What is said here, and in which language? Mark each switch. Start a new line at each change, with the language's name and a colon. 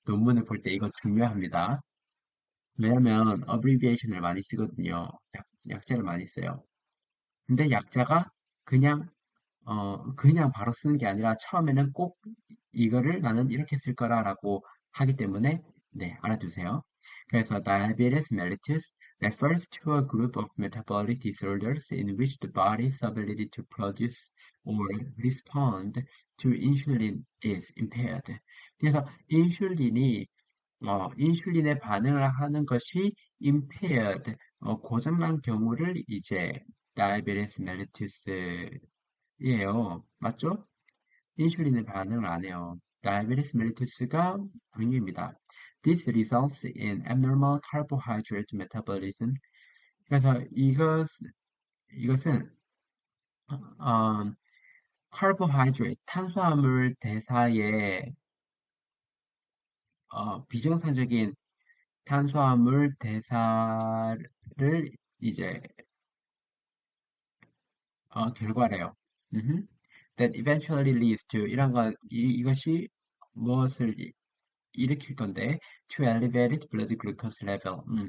Korean: 논문을 볼 때 이거 중요합니다. 왜냐면 abbreviation을 많이 쓰거든요. 약자를 많이 써요. 근데 약자가 그냥 그냥 바로 쓰는 게 아니라 처음에는 꼭 이거를 나는 이렇게 쓸 거라라고 하기 때문에 네, 알아두세요. 그래서
English: diabetes mellitus refers to a group of metabolic disorders in which the body's ability to produce or respond to insulin is impaired.
Korean: 그래서 인슐린에 반응을 하는 것이 impaired, 고장난 경우를 이제 diabetes mellitus 예요. 맞죠? 인슐린에 반응을 안 해요. 다이아베티스 멜리투스가 당뇨입니다.
English: This results in abnormal carbohydrate metabolism.
Korean: 그래서 이것은 어, carbohydrate, 탄수화물 대사의 비정상적인 탄수화물 대사를 이제 결과래요. 음흠.
English: That eventually leads to
Korean: 이것이 무엇을 일으킬 건데
English: to elevated blood glucose level.